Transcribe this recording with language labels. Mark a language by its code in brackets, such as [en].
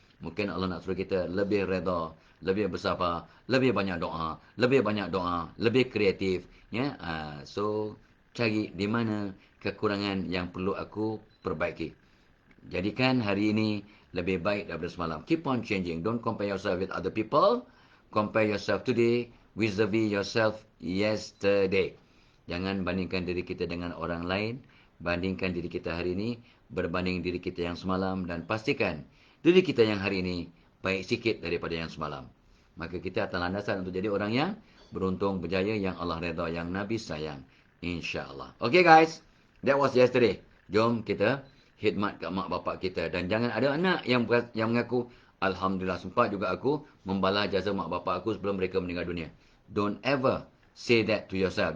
[ms] Mungkin Allah nak suruh kita lebih redha, lebih bersabar, lebih banyak doa, lebih kreatif. Ya, so cari di mana kekurangan yang perlu aku perbaiki. Jadikan hari ini lebih baik daripada semalam. [en] Keep on changing. Don't compare yourself with other people. Compare yourself today vis-a-vis yourself yesterday. [ms] Jangan bandingkan diri kita dengan orang lain. Bandingkan diri kita hari ini berbanding diri kita yang semalam. Dan pastikan diri kita yang hari ini baik sikit daripada yang semalam. Maka kita akan landasan untuk jadi orang yang beruntung, berjaya, yang Allah redha, yang Nabi sayang. InsyaAllah. [en] Okay guys, that was yesterday. [ms] Jom kita khidmat kat mak bapak kita. Dan jangan ada anak yang mengaku, Alhamdulillah, sempat juga aku membalas jasa mak bapak aku sebelum mereka meninggal dunia. [en] Don't ever say that to yourself.